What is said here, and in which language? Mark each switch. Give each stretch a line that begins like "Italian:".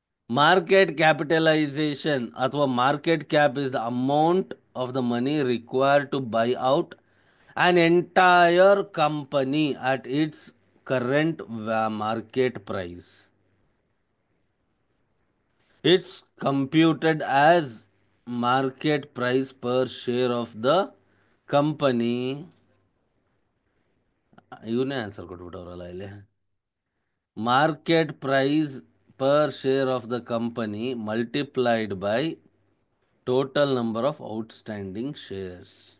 English: Market capitalisation ಅಥವಾ market cap is the amount of the money required to buy out an entire company at its current market price. It's computed as market price per share of the company.
Kannada: ಇವನ್ನೇ answer ಕೊಟ್ಬಿಟ್ಟವ್ರಲ್ಲ ಇಲ್ಲಿ.
English: Market price per share of the company multiplied by total number of outstanding shares.